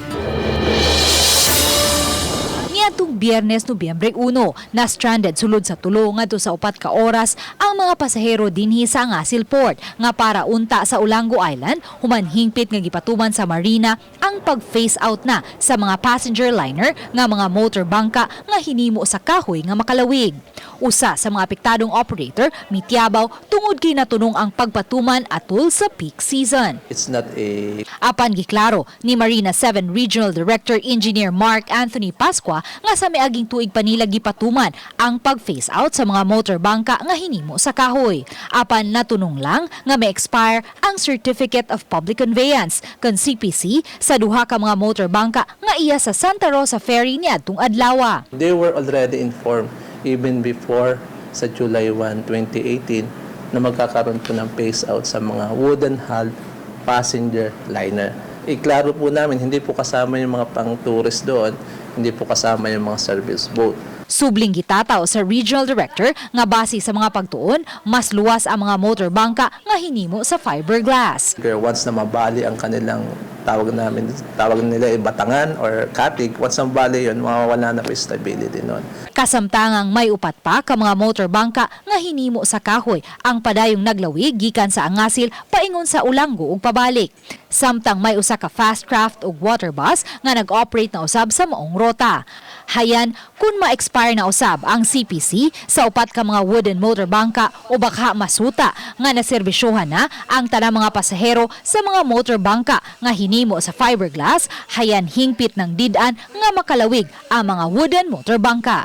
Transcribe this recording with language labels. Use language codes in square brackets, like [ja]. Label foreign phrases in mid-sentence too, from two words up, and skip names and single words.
[ceb] Niadtong Biyernes, Nobyembre 1, na-stranded sulod sa tulo ngadto sa 4 ka oras ang mga pasahero dinhi sa Ngasil Port nga para unta sa Olango Island human hingpit nga gipatuman sa MARINA ang pag- [en] phase out [ceb] na sa mga [en] passenger liner [ceb] nga mga motorbangka nga hinimo sa Kahoy nga makalawig. Usa sa mga apektadong operator mityabaw tungod kay natunong ang pagpatuman atol sa peak season. [en] It's not a [ceb] Apan giklaro ni MARINA 7 Regional Director Engineer Mark Anthony Pasqua nga sa miaging tuig pa nila gipatuman ang pag- [en] phase out [ceb] sa mga motorbangka nga hinimo sa Kahoy. Apan natunong lang nga may expire ang Certificate of Public Conveyance kan CPC sa duha ka mga motorbangka nga iya sa Santa Rosa Ferry niadtong adlaw. [en] They were already informed even before sa July 1, 2018 [tl] na magkakaroon po ng [en] phase out [tl] sa mga [en] wooden hull passenger liner. [tl] Iklaro po namin, hindi po kasama yung mga pang-tourist doon, hindi po kasama yung mga service boat. [ceb] Subling gitataw sa Regional Director nga base sa mga pagtuon, mas luwas ang mga motorbangka nga hinimo sa fiberglass. [tl] Once na mabali ang kanilang tawag nila batangan or katig, once na mabali yun, mawawala na po stability nun. [ceb] Kasamtangang may upat pa ka mga motorbangka nga hinimo sa Kahoy ang padayong naglawig gikan sa Angasil paingon sa Olango ug pabalik. Samtang may usa ka fast craft ug water bus nga nag-operate na usab sa maong rota. Hayan kung ma-expire na usab ang CPC sa upat ka mga wooden motorbangka o baka masuta nga naserbisyohan na ang tanang mga pasahero sa mga motorbangka nga hinimo sa fiberglass, hayan hingpit ng didan nga makalawig ang mga wooden motorbangka.